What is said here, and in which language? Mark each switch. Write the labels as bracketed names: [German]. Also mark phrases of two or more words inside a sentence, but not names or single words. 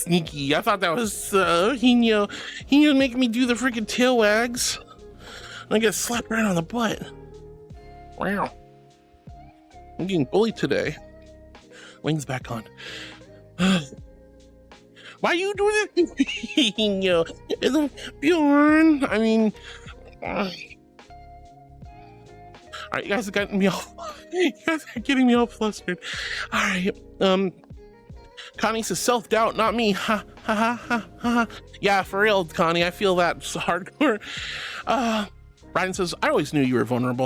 [English] I thought that was EᗰOTIᗩᒪ. EᗰOTIᗩᒪ's making me do the freaking tail wags. I get slapped right on the butt. Wow. I'm getting bullied today. Wings back on. Why are you doing this? EᗰOTIᗩᒪ? Bjorn. I mean, all right, you guys are getting me all flustered. All right, Connie says self-doubt, not me. Ha ha ha ha ha. Yeah, for real, Connie. I feel that hardcore. Ryan says, I always knew you were vulnerable.